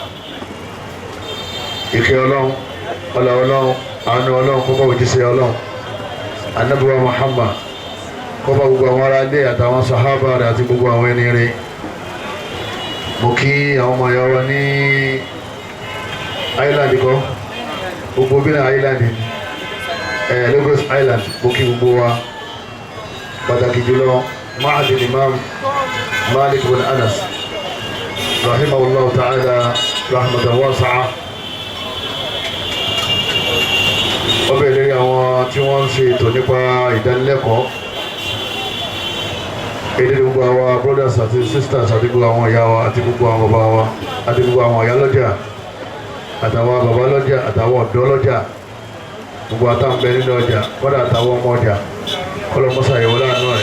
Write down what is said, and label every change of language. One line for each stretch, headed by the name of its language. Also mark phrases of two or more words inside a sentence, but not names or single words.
Yoruba: ìkẹ́ Ọlọ́run, ọlá Ọlọ́run, àánú Ọlọ́run kó bá òjíṣẹ́ Ọlọ́run Ànábì wa Muhammad, kó bá gbogbo àwọn ará ilé àtàwọn sàhábà rẹ̀ àti gbogbo àwọn ẹni rẹ̀. mo kí àwọn ọmọ ìyá wa ní Island kọ́, gbogbo bí náà Island Lagos Island, mo kí gbogbo wa, pàtàkì jùlọ Ma'had Imam Malik bin Anas
Arabic: رحمه الله تعالى رحمة واسعة.
Yoruba: ó bẹ̀rẹ̀ lórí àwọn tí wọ́n ń ṣe ètò nípa ìdánilẹ́kọ̀ọ́. èdè gbogbo àwọn brothers àti sisters àti gbogbo àwọn ìyá wa àti gbogbo àwọn bàbá wa àti gbogbo àwọn ìyá lọ́jà àtàwọn bàbá lọ́jà àtàwọn ọ̀dọ́ lọ́jà, gbogbo àtàwọn bẹ nínú ọjà, kọ́dà àtàwọn ọmọ ọjà, kọ́lọ́mọ́sà ìwọ láàánú rẹ̀.